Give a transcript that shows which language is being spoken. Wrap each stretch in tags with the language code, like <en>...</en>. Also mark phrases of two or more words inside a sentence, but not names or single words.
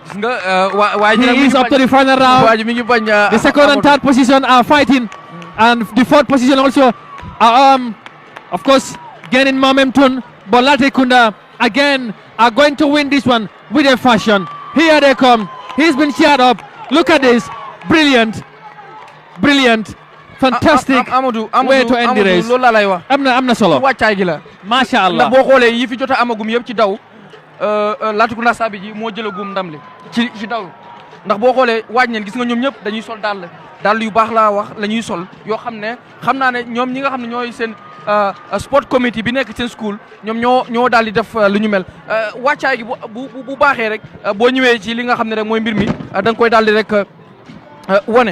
<en>He is up to the final round. The second and third position are fighting, and the fourth position also are, of course, gaining momentum. But Latrikunda again are going to win this one with a fashion. Here they come. He's been cheered up. Look at this. Brilliant, fantastic way to end the race.</en> <wo>loolu laa lay wax. am na solo. wàccaay gi la.</wo> <ar>macha allah</ar> <wo>ndax boo xoolee yi fi jot a amagum yëpp ci daw Latrikunda Sabi ji moo jëlagum ndam li ci daw ndax boo xoolee waaj neen gis nga ñoom ñëpp dañuy sol dàll yu baax laa wax la ñuy sol yoo xam ne ñoom ñi nga xam ne ñooy seen</wo> <en>sport committee</en> <wo>bi nekk seen school ñoom ñoo daal di def lu ñu mel wàccaay gi bu baaxee rek boo ñëwee ci li nga xam ne rek mooy mbir mi da nga koy daal di rek wane.</wo>